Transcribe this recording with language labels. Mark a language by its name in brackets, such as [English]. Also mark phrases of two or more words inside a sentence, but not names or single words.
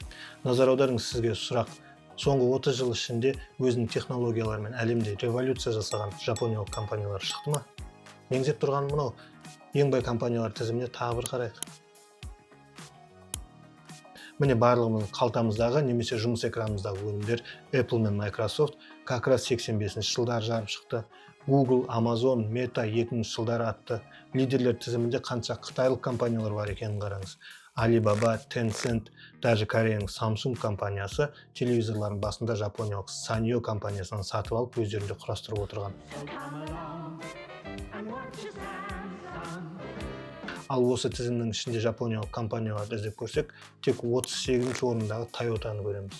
[Kazakh] Назар аударыңыз, сізге сұрақ. Соңғы 30 жыл ішінде өзінің технологияларымен әлемде революция жасаған жапониялық компаниялар шықты ма? Меңзеп тұрған мынау ең бай компаниялар тізіміне тағы бір қарайық. Міне барлығымыздың қалтамыздағы немесе жұмыс экранымыздағы өнімдер Apple мен Microsoft [Russian] как раз [Kazakh] 85 жылдар жарып шықты. Google, Amazon, Meta 2000 жылдар атты. Лидерлер тізімінде қанша қытайлық компаниялар бар екенін қараңыз. Alibaba, Tencent, даже Кореяның Samsung компаниясы телевизорлардың басында жапониялық Sanyo компаниясынан сатып алып өздерінде құрастырып отырған. Ал осы тізімнің ішінде жапониялық компанияларды іздеп көрсек, тек 38-ші орындағы Toyotаны көреміз.